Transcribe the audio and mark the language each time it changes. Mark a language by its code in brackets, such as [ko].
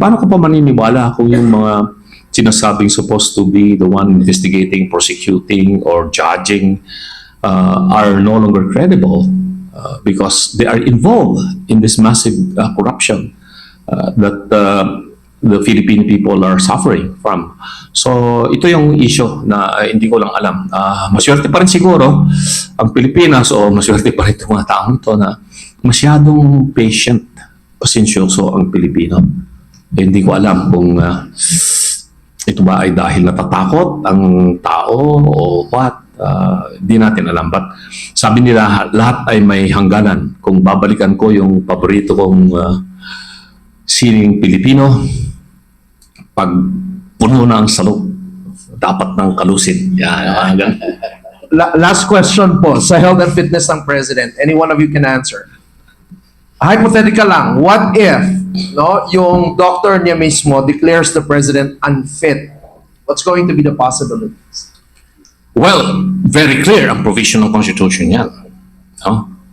[tl] Paano ka pa maniniwala kung yung mga sinasabing [en] supposed to be the one investigating, prosecuting, or judging are no longer credible? Because they are involved in this massive corruption that the Philippine people are suffering from. [tl] So, ito yung issue na hindi ko lang alam. Maswerte pa rin siguro ang Pilipinas o maswerte pa rin itong mga taong ito na masyadong patient, pasensyoso ang Pilipino. Hindi ko alam kung ito ba ay dahil natatakot ang tao o what. Di natin alam. But sabi nila, lahat ay may hangganan. Kung babalikan ko yung paborito kong sining Pilipino, pag puno na ang salok, dapat ng kalusin. Yan. [en] Last question po, sa health and fitness ng President. Any one of you can answer. Hypothetical lang, what if yung doctor niya mismo declares the President unfit? What's going to be the possibilities? Well, very clear ang provision ng Constitution yan. No?